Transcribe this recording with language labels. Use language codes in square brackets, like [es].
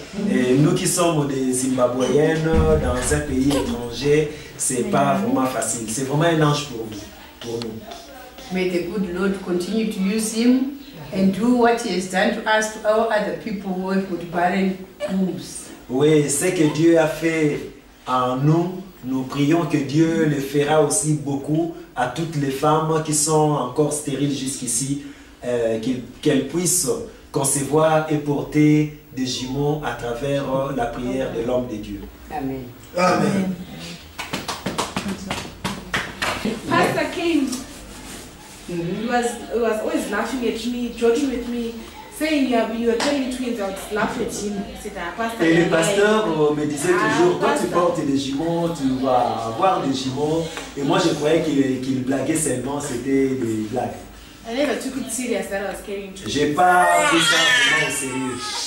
[fr] Et nous qui sommes des Zimbabwéennes dans un pays étranger, c'est pas vraiment facile. C'est vraiment un ange pour nous. [en] may the good Lord continue to use him and do what he has done to us, to all other people who have got barren wombs. [fr] Oui, ce que Dieu a fait en nous, nous prions que Dieu le fera aussi beaucoup à toutes les femmes qui sont encore stériles jusqu'ici, qu'elles puissent concevoir et porter des jumeaux à travers la prière de l'homme de Dieu. Amen. Amen. [en] Pastor came. He was always laughing at me, joking with me, saying you were carrying twins, I would laugh at him. [fr] Et le pasteur me disait toujours, toi tu portes des jumeaux, tu vas avoir des jumeaux. Et moi je croyais qu'il blaguait seulement, c'était des blagues. [en] I never took it serious that I was carrying twins. [fr] J'ai pas pris ça vraiment au sérieux.